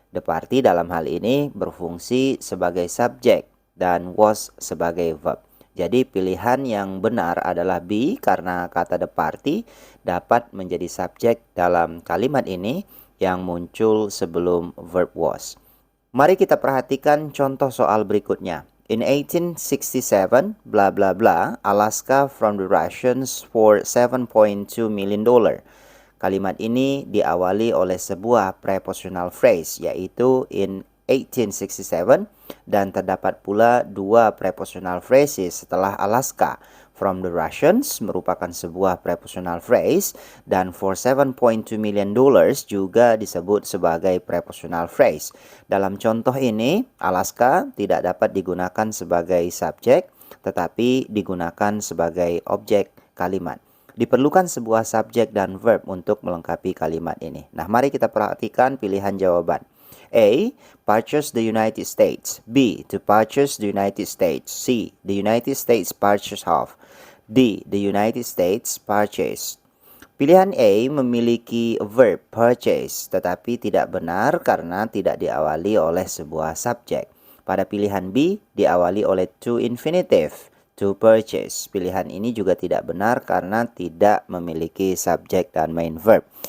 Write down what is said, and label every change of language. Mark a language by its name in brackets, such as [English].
[Indonesian] The party dalam hal ini berfungsi sebagai subjek dan was sebagai verb. Jadi pilihan yang benar adalah B karena kata the party dapat menjadi subjek dalam kalimat ini yang muncul sebelum verb was. Mari kita perhatikan contoh soal berikutnya. [English] In 1867, bla bla bla, Alaska from the Russians for $7.2 million. [Indonesian] Kalimat ini diawali oleh sebuah prepositional phrase, yaitu in 1867, dan terdapat pula dua prepositional phrases setelah Alaska. [English] From the Russians [Indonesian] merupakan sebuah prepositional phrase, dan [English] for $7.2 million [Indonesian] juga disebut sebagai prepositional phrase. Dalam contoh ini, Alaska tidak dapat digunakan sebagai subjek, tetapi digunakan sebagai objek kalimat. Diperlukan sebuah subjek dan verb untuk melengkapi kalimat ini. Nah, mari kita perhatikan pilihan jawaban. A. [English] Purchase the United States. B. To purchase the United States. C. The United States purchase of. D. The United States purchase. [Indonesian] Pilihan A memiliki verb purchase, tetapi tidak benar karena tidak diawali oleh sebuah subjek. Pada pilihan B, diawali oleh to infinitive, [English] to purchase. [Indonesian] Pilihan ini juga tidak benar karena tidak memiliki subjek dan main verb.